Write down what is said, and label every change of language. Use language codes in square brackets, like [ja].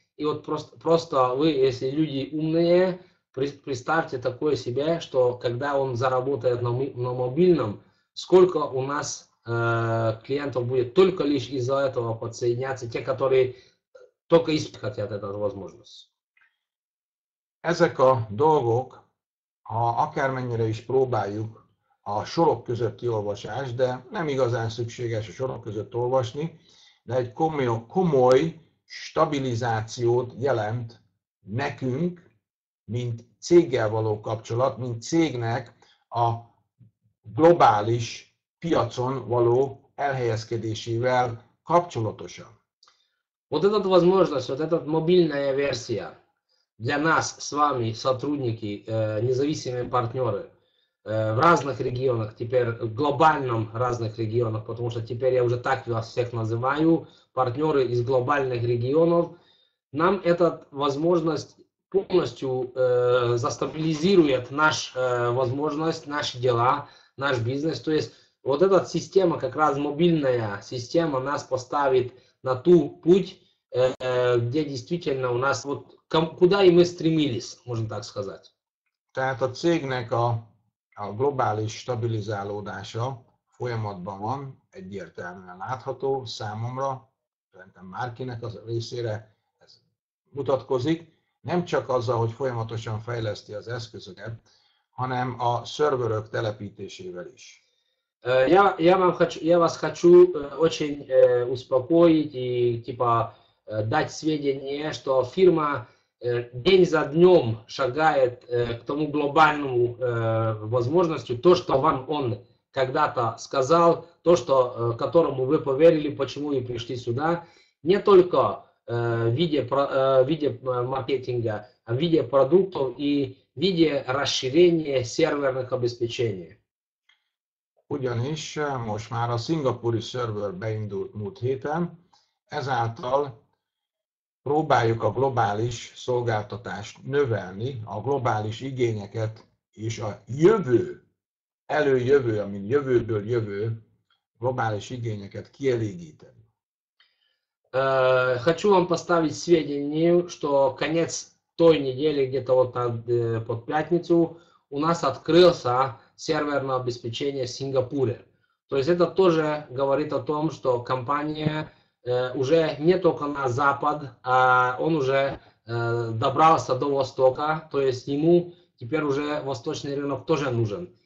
[ru] И вот просто вы, если люди умные, представьте такое себе, что когда он заработает на мобильном, сколько у нас клиентов будет только лишь из-за этого подсоединяться, те, которые только хотят эту возможность. [hu] Ezek a dolgok, ha akármennyire is próbáljuk a sorok közötti olvasást, de nem igazán szükséges a sorok között olvasni, de egy komoly stabilizációt jelent nekünk, mint céggel való kapcsolat, mint cégnek a globális piacon való elhelyezkedésével kapcsolatosan. [ru] Вот эта возможность, вот эта мобильная версия для нас с вами, сотрудники, независимые партнеры в разных регионах, теперь в глобальном разных регионах, потому что теперь я уже так вас всех называю, партнеры из глобальных регионов, нам эта возможность полностью застабилизирует нашу возможность, наши дела, наш бизнес. То есть вот эта система, как раз мобильная система, нас поставит на ту путь, где действительно у нас, вот, куда и мы стремились, можно так сказать. [hu] Tehát a cégnek a globális stabilizálódása folyamatban van, egyértelműen látható számomra, szerintem bárkinek az részére ez mutatkozik, nem csak azzal, hogy folyamatosan fejleszti az eszközöket, hanem a szerverök telepítésével is. [ru] Я вас хочу очень успокоить и типа дать сведения, что фирма день за днем шагает к тому глобальному возможности, то, что вам он когда-то сказал, то, что, которому вы поверили, почему и пришли сюда, не только в виде маркетинга, а в виде продуктов и в виде расширения серверных обеспечений. [hu] Ugyanis most már a szingapúri szerver beindult múlt héten, ezáltal próbáljuk a globális szolgáltatást növelni, a globális igényeket és a előjövő, amin jövőből jövő globális igényeket kielégíteni. [ru] Хочу вам поставить сведения, что конец той недели, где-то вот под пятницу, у нас открылся серверное обеспечение в Сингапуре. То есть это тоже говорит о том, что компания уже не только на запад, а он уже добрался до востока, то есть ему теперь уже восточный рынок тоже нужен.